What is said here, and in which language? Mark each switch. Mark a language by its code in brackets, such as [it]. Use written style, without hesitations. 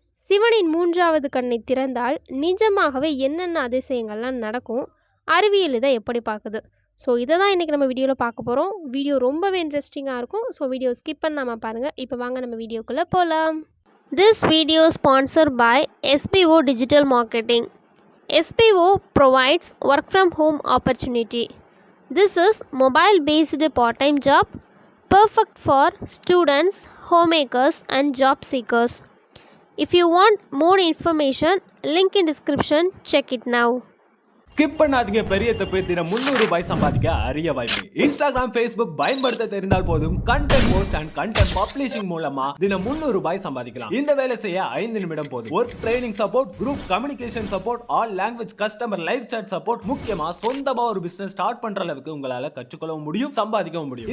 [ta] சிவனின் மூன்றாவது கண்ணை திறந்தால் நிஜமாகவே என்னென்ன அதிசயங்கள்லாம் நடக்கும், அறிவியல் இதை எப்படி பார்க்குது? ஸோ இதை தான் இன்றைக்கி நம்ம வீடியோவில் பார்க்க போகிறோம். வீடியோ ரொம்பவே இன்ட்ரெஸ்டிங்காக இருக்கும். ஸோ வீடியோ ஸ்கிப் பண்ணாமல் பாருங்கள். இப்போ வாங்க நம்ம வீடியோக்குள்ளே போகலாம். [en] This video sponsor by SBO Digital Marketing. SBO provides work from home opportunity. This is mobile based part-time job perfect for students, homemakers and job seekers. If you want more information, link in description, check it now. [ta] Skip பண்ணாதீங்க, பெரிய தப்பு. தினம் 300 ரூபாய் சம்பாதிக்க அரிய வாய்ப்பு. Instagram, Facebook பயன்படுத்த தெரிந்தால் போதும், content post and content publishing மூலமா தினம் 300 ரூபாய் சம்பாதிக்கலாம். இந்த வேலை செய்ய 5 நிமிடம் போதும். Work training support, group communication support, all language customer live chat support, முக்கியமா சொந்தமா ஒரு பிசினஸ் ஸ்டார்ட் பண்ற அளவுக்கு உங்களால கற்றுக்கொள்ளவும் முடியும், சம்பாதிக்கவும் முடியும்.